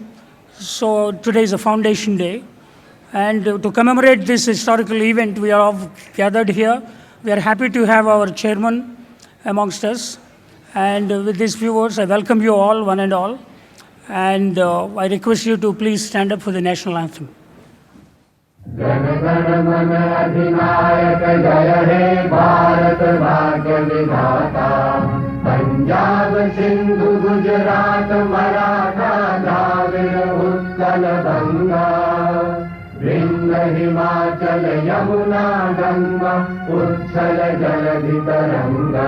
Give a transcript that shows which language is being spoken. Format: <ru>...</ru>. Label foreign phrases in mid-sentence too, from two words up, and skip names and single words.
<en>So today is a foundation day. And to commemorate this historical event, we are all gathered here. We are happy to have our chairman amongst us. And with these few words, I welcome you all, one and all. And I request you to please stand up for the national anthem.</en> <bn>জনগণমন অধিনায়ক জয় হে ভারত ভাগ্য বিধাতা পঞ্জাব সিন্ধু গুজরাট মরাঠা দ্রাবিড় উৎকল গঙ্গা বিন্ধ্য হিমাচল যমুনা গঙ্গা উচ্ছল জলধি তরঙ্গ</bn>